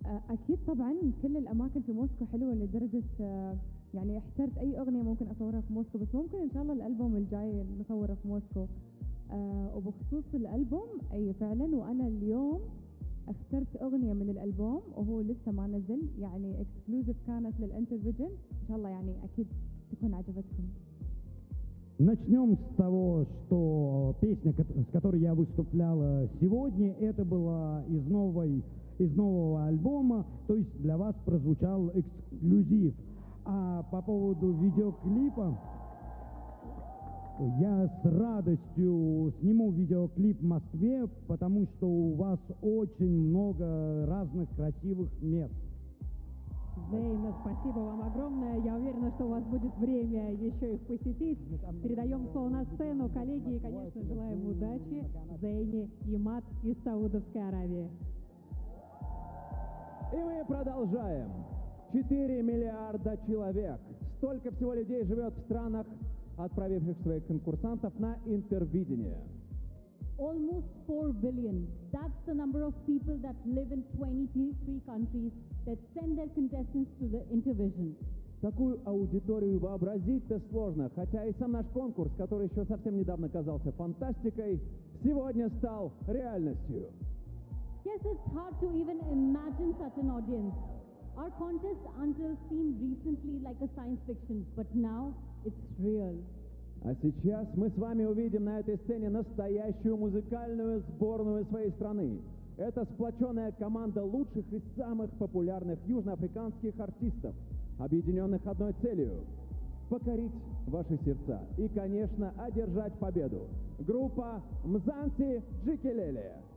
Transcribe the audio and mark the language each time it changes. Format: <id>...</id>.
<ar>أكيد طبعاً كل الأماكن في موسكو حلوة لدرجة يعني احترت أي أغنية ممكن أصورها في موسكو بس ممكن إن شاء الله الألبوم الجاي نصوره في موسكو وبخصوص الألبوم أي فعلاً وأنا اليوم اخترت أغنية من الألبوم وهو لسه ما نزل يعني إكسكلوزيف كانت للإنترفيجن إن شاء الله يعني أكيد تكون عجبتكم.</ar> <ru>Начнем с того, что песня, с которой я выступляла сегодня, это была из нового альбома, то есть для вас прозвучал эксклюзив. А по поводу видеоклипа, я с радостью сниму видеоклип в Москве, потому что у вас очень много разных красивых мест. Зейн, спасибо вам огромное. Я уверена, что у вас будет время еще их посетить. Передаем слово на сцену. Коллеги, и, конечно, желаем удачи Зейне Эймад из Саудовской Аравии. И мы продолжаем. 4 миллиарда человек. Столько всего людей живет в странах, отправивших своих конкурсантов на интервидение.</ru> <en>Almost 4 billion. That's the number of people that live in 23 countries that send their contestants to the Intervision.</en> <ru>Такую аудиторию вообразить-то сложно, хотя и сам наш конкурс, который еще совсем недавно казался фантастикой, сегодня стал реальностью.</ru> <en>Yes, it's hard to even imagine such an audience. Our contest until seemed recently like a science fiction, but now it's real.</en> <ru>А сейчас мы с вами увидим на этой сцене настоящую музыкальную сборную своей страны. Это сплоченная команда лучших и самых популярных южноафриканских артистов, объединенных одной целью — покорить ваши сердца и, конечно, одержать победу. Группа Мзанси Джикелели.</ru>